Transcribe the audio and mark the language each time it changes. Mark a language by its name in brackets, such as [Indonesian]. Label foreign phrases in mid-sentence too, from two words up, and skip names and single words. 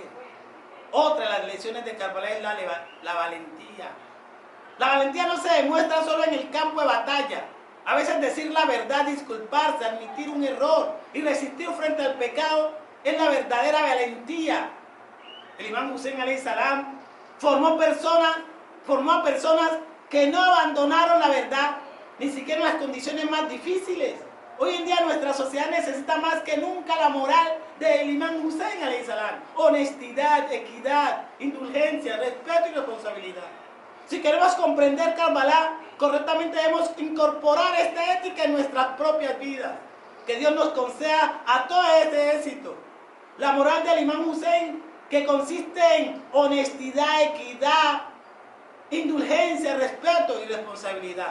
[Spanish] Otra de las lecciones de Karbala es la valentía. La valentía no se demuestra solo en el campo de batalla. A veces decir la verdad, disculparse, admitir un error y resistir frente al pecado es la verdadera valentía. El imán Hussein [Arabic] عليه السلام [Spanish] formó a personas que no abandonaron la verdad, ni siquiera en las condiciones más difíciles. Hoy en día nuestra sociedad necesita más que nunca la moral del imán Hussein [Arabic] عليه السلام. [Spanish] Honestidad, equidad, indulgencia, respeto y responsabilidad. Si queremos comprender Karbala correctamente, debemos incorporar esta ética en nuestras propias vidas. Que Dios nos conceda a todo este éxito. La moral del imán Hussein, que consiste en honestidad, equidad, indulgencia, respeto y responsabilidad.